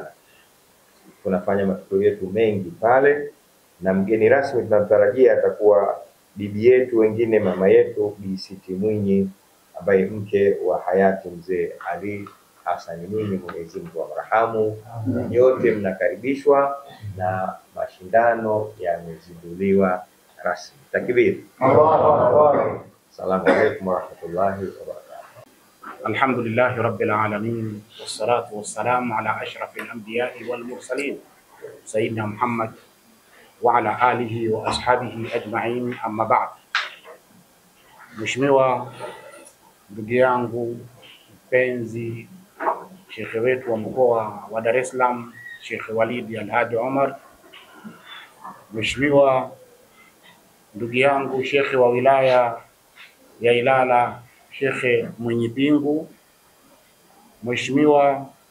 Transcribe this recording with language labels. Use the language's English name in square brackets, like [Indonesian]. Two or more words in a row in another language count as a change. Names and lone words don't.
[Swahili] Tunafanya matukio yetu mengi pale, na mgeni rasmi tunatarajia atakuwa bibi yetu wengine, mama yetu Bi Siti Mwinyi, ambaye mke wa hayati mzee Ali Hassan Mwinyi, Mwenyezi Mungu amrahamu. Nyote mnakaribishwa na mashindano yamezinduliwa rasmi. Takbir. [Arabic] الله أكبر. السلام عليكم ورحمة الله وبركاته. الحمد لله رب العالمين، والصلاة والسلام على أشرف الأنبياء والمرسلين سيدنا محمد وعلى آله وأصحابه أجمعين، أما بعد. [Swahili] Mheshimiwa ndugu yangu mpenzi, Sheikh wetu wa mkoa wa Dar es Salaam, Sheikh Walid Al-Hadi Omar, Mheshimiwa ndugu yangu Sheikh wa wilaya ya Ilala, Sheikh Mwenye Pingu, Mheshimiwa